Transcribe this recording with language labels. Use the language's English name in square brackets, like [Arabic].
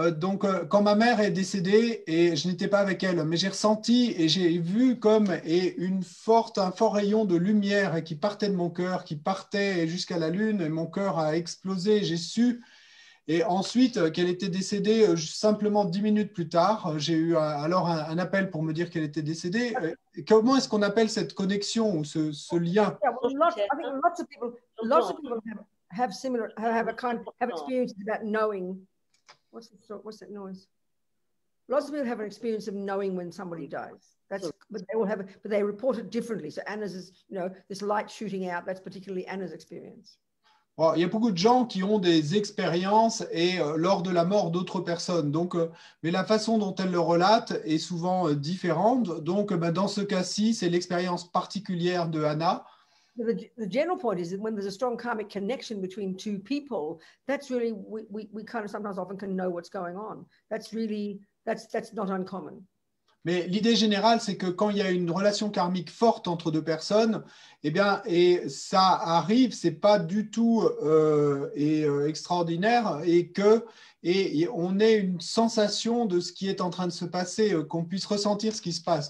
[French] Donc, quand ma mère est décédée et je n'étais pas avec elle, mais j'ai ressenti et j'ai vu comme un fort rayon de lumière qui partait de mon cœur, qui partait jusqu'à la lune, et mon cœur a explosé. J'ai su, et ensuite qu'elle était décédée simplement 10 minutes plus tard. J'ai eu alors un appel pour me dire qu'elle était décédée. Comment est-ce qu'on appelle cette connexion ou ce lien? [English] Yeah, well, I think lots of people have experiences about knowing. What's that noise? Lots of people have an experience of knowing when somebody dies. But they report it differently. So Anna's is, this light shooting out. That's particularly Anna's experience. [French] Bon, il y a beaucoup de gens qui ont des expériences et lors de la mort d'autres personnes. Donc, mais la façon dont elles le relatent est souvent différente. Donc, dans ce cas-ci, c'est l'expérience particulière de Anna. [English] The general point is that when there's a strong karmic connection between two people, that's really we kind of sometimes often can know what's going on. That's not uncommon. [French] Mais l'idée générale, c'est que quand il y a une relation karmique forte entre deux personnes, et ça arrive, c'est pas du tout extraordinaire, et on ait une sensation de ce qui est en train de se passer, qu'on puisse ressentir ce qui se passe.